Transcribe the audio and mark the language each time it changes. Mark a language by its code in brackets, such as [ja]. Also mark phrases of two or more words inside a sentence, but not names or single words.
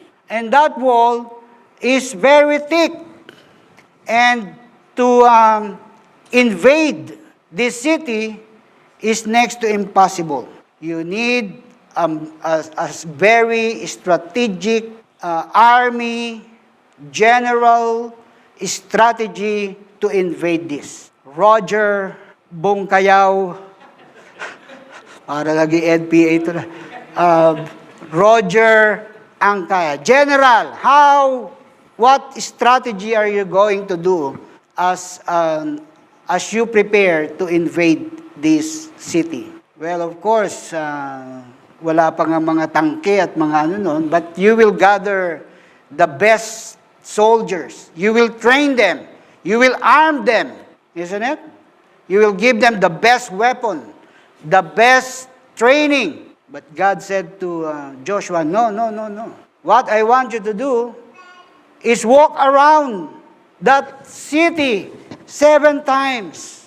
[en] And that wall is very thick. And to invade this city is next to impossible. You need a very strategic army, general strategy to invade this. [tl] Roger Bongkayaw, para lagi NPA ito na. Roger Angkaya. [en] General, what strategy are you going to do as you prepare to invade this city? Well, of course, [tl] wala pa nga mga tangke at mga ano nun, [en] but you will gather the best soldiers. You will train them. You will arm them, isn't it? You will give them the best weapon, the best training. But God said to Joshua, no, no, no, no. What I want you to do is walk around that city 7 times.